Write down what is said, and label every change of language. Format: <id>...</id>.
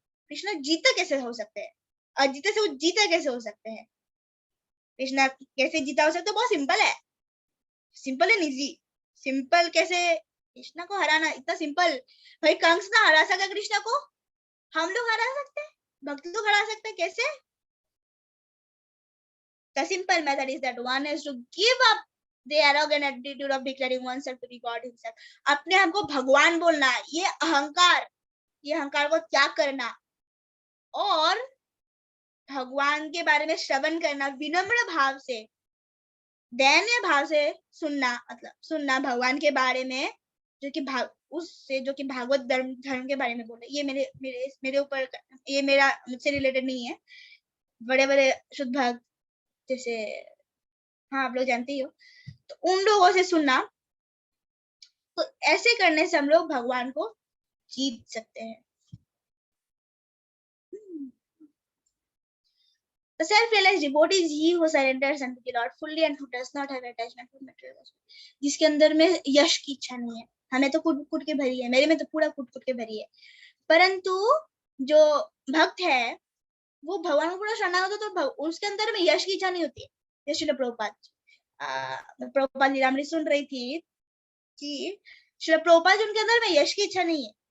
<hi>कृष्ण जीता कैसे हो सकते हैं? अजीते से वो जीता कैसे हो सकते हैं? कृष्ण कैसे जीता हो सकता है? बहुत सिंपल है,</hi> <en>Simple and easy.</en> <hi>सिंपल कैसे कृष्ण को हराना, इतना सिंपल। भाई कंस ना हरा सका कृष्ण को, हम लोग हरा सकते हैं, भक्त लोग हरा सकते हैं, कैसे?</hi> <en>The simple method is that one is to give up the arrogant attitude of declaring oneself to be God himself.</en> <hi>अपने आप को भगवान बोलना, ये अहंकार को त्याग करना और भगवान के बारे में श्रवण करना विनम्र भाव से, दयनीय भाव से सुनना, मतलब सुनना भगवान के बारे में, जो कि जो कि भागवत धर्म के बारे में बोले। ये मेरे ऊपर, ये मेरा मुझसे रिलेटेड नहीं है, बड़े बड़े शुद्ध भक्त जैसे, हाँ आप लोग जानते ही हो, तो उन लोगों से सुनना, तो ऐसे करने से हम लोग भगवान को जीत सकते हैं।</hi> <en>The self-realized devotee is he who surrenders unto the Lord fully and who does not have attachment to material वस्तु,</en> <hi>जिसके अंदर में यश की इच्छा नहीं है। हमें तो कूट के भरी है, मेरे में तो पूरा कूट के भरी है, परंतु जो भक्त है वो भगवान को पूरा शरणागत होता है, तो उसके अंदर में यश की इच्छा नहीं होती है। जैसे श्रील प्रभुपाद लीलामृत सुन रही थी कि श्रील प्रभुपाद जी, उनके अंदर में यश की इच्छा नहीं है।</hi>